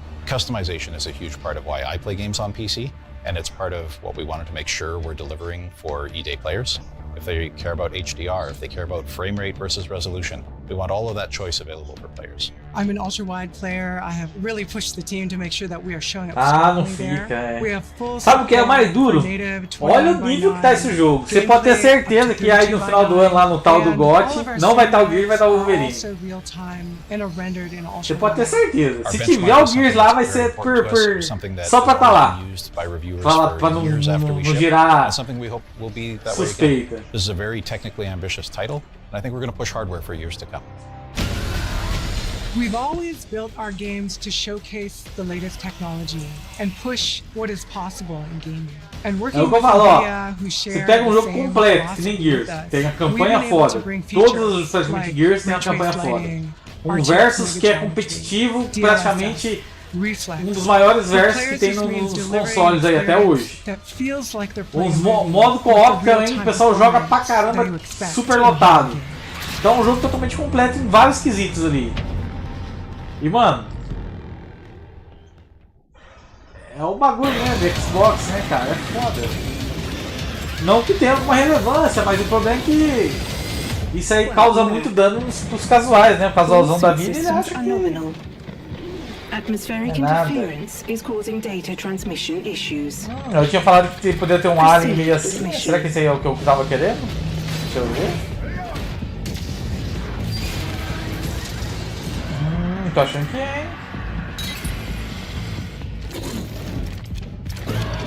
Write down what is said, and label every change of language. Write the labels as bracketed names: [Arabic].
[English] customization is a huge part of why I play games on PC, and it's part of what we wanted to make sure we're delivering for E-Day players. If they care about HDR, if they care about frame rate versus resolution, we want all of that choice available for players. I'm an ultra-wide player. I have really pushed the team to make sure that we are showing up [Portuguese] não [English] strongly [Portuguese] fica, é. [English] We have full [Portuguese] Sabe o que é mais duro? Olha o nível que tá esse jogo. Você pode ter certeza que aí no final do ano, lá no tal do GOT, não vai estar o Gears, vai estar o Wolverine. Você pode ter certeza. Se tiver o Gears lá, vai ser só pra estar lá. Pra não girar suspeita. [English] This is a very technically ambitious title, and I think we're going to push hardware for years to come. We've always built our games to showcase the latest technology and push what is possible in gaming. And working with Seja, who share [Portuguese] você pega jogo completo, que nem Gears, tem a campanha foda. Todos os praticamente Gears têm a campanha foda. Versus que é competitivo, praticamente dos maiores versos que tem nos consoles aí até hoje. Os modo co-op também, o pessoal joga pra caramba, super lotado. Então é um jogo totalmente completo em vários quesitos ali. E mano, é o bagulho, né, do Xbox, né, cara, é foda. Não que tenha alguma relevância, mas o problema é que isso aí causa muito dano pros casuais, né, o casualzão da vida, ele acha que... [English] Atmospheric interference is causing data transmission issues. [Portuguese] Eu tinha falado que poderia ter um alien meio assim. Será que esse aí é o que eu tava querendo? Deixa eu ver. Tô achando que é, hein?